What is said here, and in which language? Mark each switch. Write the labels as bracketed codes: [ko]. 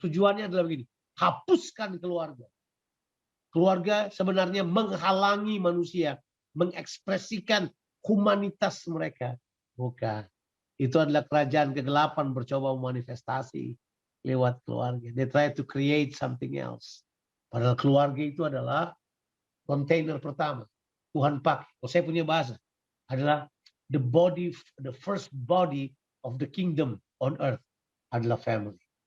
[id] Tujuannya adalah begini. Hapuskan keluarga. Keluarga sebenarnya menghalangi manusia mengekspresikan humanitas mereka. Bukan. Itu adalah kerajaan kegelapan bercoba memanifestasi lewat keluarga. [en] They try to create something else. [id] Padahal keluarga itu adalah kontainer pertama. Tuhan pakai. Kalau saya punya bahasa adalah [en] the body, the first body of the kingdom on earth [id] adalah [en] family.